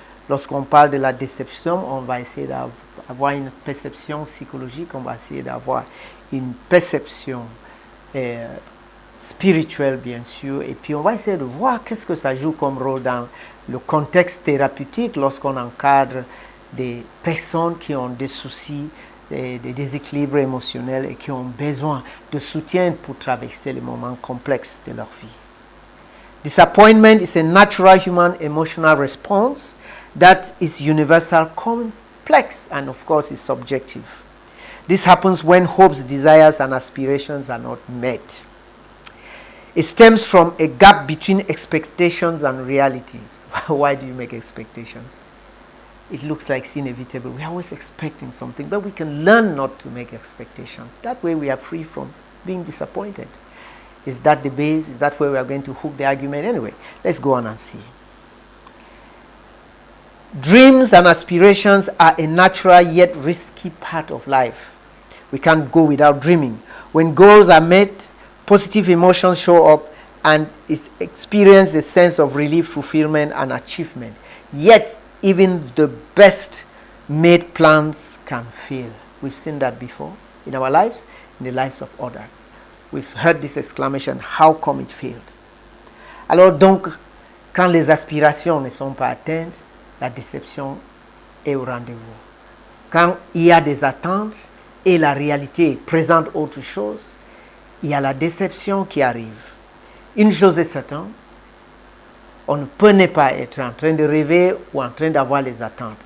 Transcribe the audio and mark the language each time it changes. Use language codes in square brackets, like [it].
[fr] Lorsqu'on parle de la déception, on va essayer d'avoir une perception psychologique, on va essayer d'avoir une perception spirituelle, bien sûr, et puis on va essayer de voir qu'est-ce que ça joue comme rôle dans le contexte thérapeutique lorsqu'on encadre des personnes qui ont des soucis, des déséquilibres émotionnels et qui ont besoin de soutien pour traverser les moments complexes de leur vie. [en] Disappointment is a natural human emotional response that is universal, complex, and of course is subjective. This happens when hopes, desires, and aspirations are not met. It stems from a gap between expectations and realities. Why do you make expectations? It looks like it's inevitable. We're always expecting something, but we can learn not to make expectations. That way we are free from being disappointed. Is that the base? Is that where we are going to hook the argument? Anyway, let's go on and see. Dreams and aspirations are a natural yet risky part of life. We can't go without dreaming. When goals are met, positive emotions show up and experience a sense of relief, fulfillment, and achievement. Yet, even the best made plans can fail. We've seen that before in our lives, in the lives of others. We've heard this exclamation, how come it failed? [fr] Alors donc, quand les aspirations ne sont pas atteintes, la déception est au rendez-vous. Quand il y a des attentes et la réalité présente autre chose, il y a la déception qui arrive. Une chose est certaine, on ne peut ne pas être en train de rêver ou en train d'avoir les attentes.